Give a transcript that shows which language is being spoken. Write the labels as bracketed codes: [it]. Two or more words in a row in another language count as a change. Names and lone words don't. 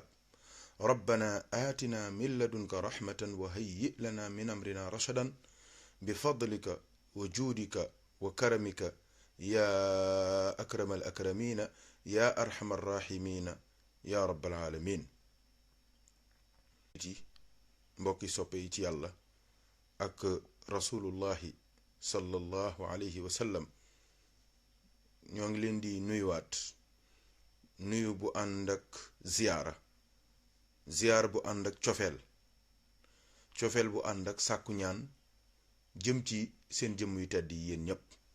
[ar] ربنا آتنا من لدنك رحمة وهيئ لنا من أمرنا رشدا بفضلك وجودك وكرمك يا أكرم الأكرمين يا أرحم الراحمين يا رب العالمين. [wo] mbokki soppe yi ci yàlla ak [ar] رسول الله صلى الله عليه وسلم [wo] ñoo ngi leen di nuyuwaat nuyu bu ànd ak ziyaar bu ànd ak cofeel bu ànd ak sàkku ñaan jëm ci seen jëmm yu tedd yi yéen ñépp